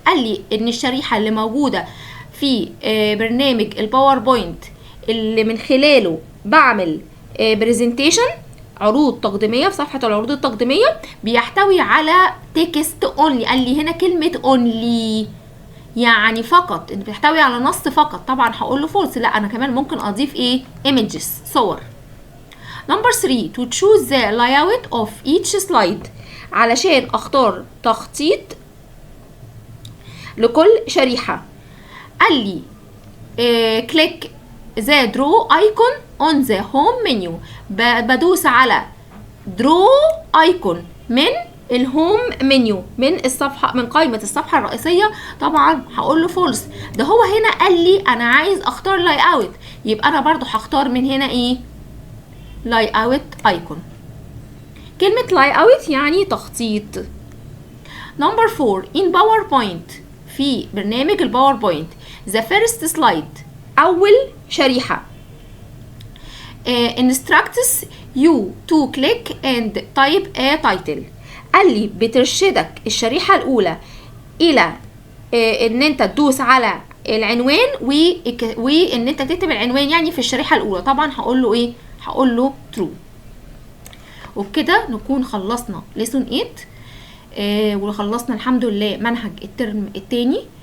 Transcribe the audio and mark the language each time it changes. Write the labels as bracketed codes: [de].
[ar] قال لي ان الشريحة اللي موجودة في برنامج الباوربوينت اللي من خلاله بعمل برزنتيشن عروض تقديمية في صفحة العروض التقديمية بيحتوي على تكست اونلي. قال لي هنا كلمة اونلي يعني فقط، ان بيحتوي على نص فقط. طبعا هقول له فولس، لا انا كمان ممكن اضيف ايه؟ images صور. [en] Number 3 to choose the layout of each slide [ar] علشان اختار تخطيط لكل شريحة. قال لي [en] click the draw icon on the home menu. [ar] بدوس على draw icon من الهوم منيو من الصفحة، من قائمة الصفحة الرئيسية. طبعا هقول له فولس. ده هو هنا قال لي انا عايز اختار layout، يبقى انا برضو هختار من هنا ايه؟ layout icon. كلمة layout يعني تخطيط. [en] Number 4 in PowerPoint [ar] في برنامج الباوربوينت [en] the first slide [ar] أول شريحة [en] instructs you to click and type a title. [ar] قال لي بترشدك الشريحة الأولى إلى إن أنت تدوس على العنوان وإن أنت تكتب العنوان يعني في الشريحة الأولى. طبعا هقول له إيه؟ هقول له true. وبكده نكون خلصنا lesson 8 وخلصنا الحمد لله منهج الترم الثاني.